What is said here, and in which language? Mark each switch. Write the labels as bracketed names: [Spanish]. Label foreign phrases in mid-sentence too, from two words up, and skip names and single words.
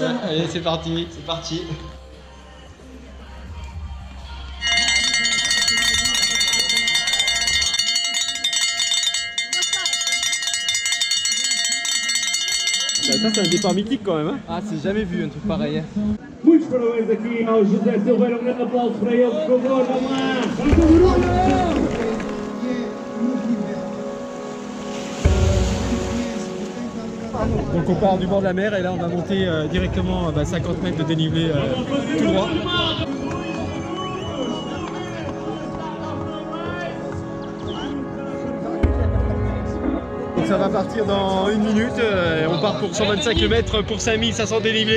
[French] Ouais, allez, c'est parti. C'est parti. Ça c'est un départ mythique quand même. Hein. Ah, c'est jamais vu un truc pareil. [Portuguese] Muitos parabéns aqui ao José Silveira, um grande aplauso para ele, por favor, vamos lá! [French] Donc on part du bord de la mer et là on va monter directement 50 mètres de dénivelé tout droit. Donc ça va partir dans une minute, on part pour 125 km pour 5500 dénivelés.